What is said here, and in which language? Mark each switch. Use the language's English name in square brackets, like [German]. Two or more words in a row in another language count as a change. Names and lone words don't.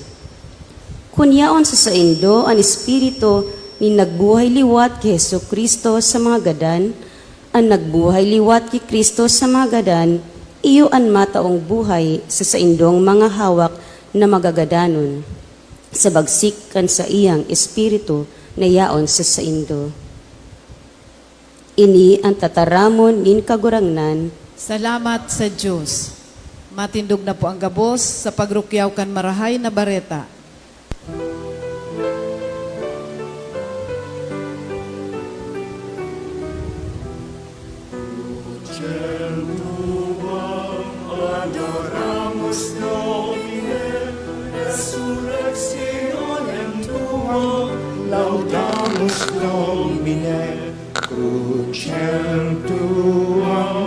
[Bikol] Kung yaon sa indo ang espiritu ni nagbuhay liwat kay Hesus Kristo sa mga gadan, ang nagbuhay liwat kay Kristo sa mga gadan, iyo ang mataong buhay sa saindong mga hawak na magagadanon, sa bagsik kan sa iyang espiritu na yaon sa saindo. Ini ang tataramon nin kagurangnan. Salamat sa Diyos. Matindog na po ang gabos sa pagrukyaw kan marahay na bareta. [Latin] Adoramos Domine, resurrectionem tuam, laudamos Domine, crucem tuam.